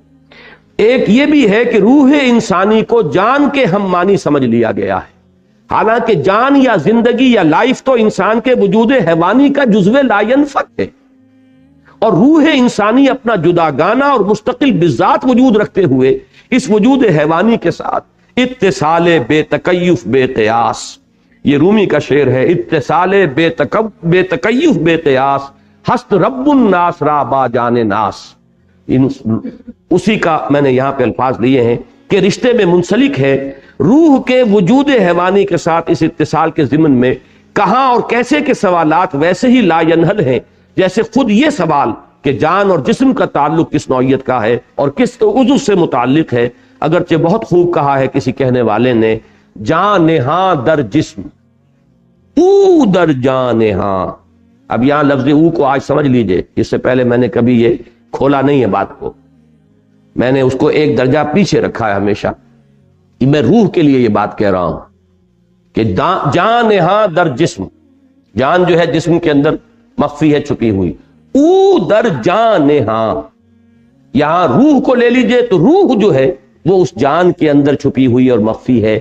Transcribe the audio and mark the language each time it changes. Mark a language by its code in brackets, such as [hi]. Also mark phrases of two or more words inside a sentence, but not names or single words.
[ur] ایک یہ بھی ہے کہ روح انسانی کو جان کے ہم معنی سمجھ لیا گیا ہے، حالانکہ جان یا زندگی یا لائف تو انسان کے وجود حیوانی کا جزو لا ینفک ہے، اور روح انسانی اپنا جداگانہ اور مستقل بذات وجود رکھتے ہوئے اس وجود حیوانی کے ساتھ [fa] اتصال بے تکیف بے قیاس، [ur] یہ رومی کا شعر ہے، [fa] اتصال بے تکیف بے قیاس ہست رب الناس را با جان ناس، [ur] اسی کا میں نے یہاں پہ الفاظ لیے ہیں کہ رشتے میں منسلک ہے روح کے وجود حیوانی کے ساتھ اس اتصال کے ضمن میں کہاں اور کیسے کے سوالات ویسے ہی لا ینحل ہیں جیسے خود یہ سوال کہ جان اور جسم کا تعلق کس نوعیت کا ہے اور کس عضو سے متعلق ہے۔ اگرچہ بہت خوب کہا ہے کسی کہنے والے نے، [fa] جان نہاں در جسم او در جان نہاں۔ [ur] اب یہاں لفظ او کو آج سمجھ لیجئے، اس سے پہلے میں نے کبھی یہ کھولا نہیں ہے بات کو، میں نے اس کو ایک درجہ پیچھے رکھا ہے ہمیشہ، میں روح کے لیے یہ بات کہہ رہا ہوں کہ [fa] جان نہاں در جسم، [ur] جان جو ہے جسم کے اندر مخفی ہے، چھپی ہوئی، [fa] او در جان نہاں، [ur] یہاں روح کو لے لیجئے تو روح جو ہے وہ اس جان کے اندر چھپی ہوئی اور مخفی ہے۔